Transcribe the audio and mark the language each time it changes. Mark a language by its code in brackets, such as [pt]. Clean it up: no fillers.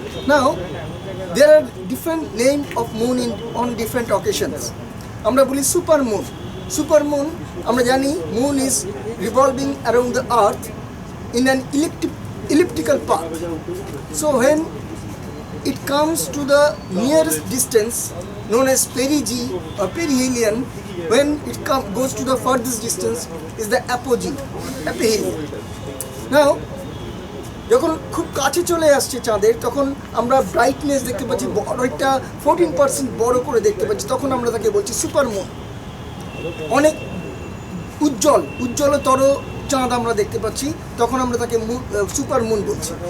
[en] Now there are different name of moon on different occasions. [bn] আমরা বলি super moon. [en] super moon [bn] আমরা জানি [en] Moon is revolving around the earth in an elliptical path. So when it comes to the nearest distance known as perigee or perihelion, when it goes to the furthest distance is the apogee, aphelion. [bn] Now যখন খুব কাছে চলে আসছে চাঁদের, তখন আমরা brightness দেখতে পাচ্ছি একটা 14% বড় করে দেখতে পাচ্ছি, তখন আমরা তাকে বলছি সুপার মুন। অনেক উজ্জ্বলতর চাঁদ আমরা দেখতে পাচ্ছি, তখন আমরা তাকে সুপার মুন বলছি।